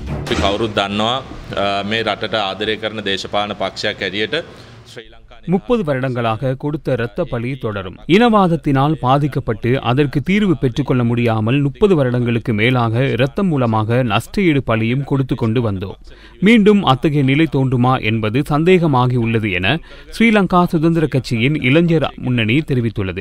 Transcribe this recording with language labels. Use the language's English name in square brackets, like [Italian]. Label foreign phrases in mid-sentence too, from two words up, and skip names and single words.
[Sinhala] අපි කවුරුත් දන්නවා මේ රටට ආදරය කරන දේශපාලන පක්ෂයක් ඇරියට ශ්‍රී ලංකා [Tamil] 30 வருடங்களாக கொடுத்த இரத்த பலி தொடரும். இனவாதத்தினால் பாதிக்கப்பட்டு அதற்கு தீர்வு பெற்றுக்கொள்ள முடியாமல் 30 வருடங்களுக்கு மேலாக இரத்தம் மூலமாக நஷ்டஈடு பலியும் கொடுத்து கொண்டு வந்தோம். மீண்டும் அத்தகைய நிலை தோன்றுமா என்பது சந்தேகமாகி உள்ளது என ஸ்ரீலங்கா சுதந்திர கட்சியின் இளைஞர் முன்னணி தெரிவித்துள்ளது.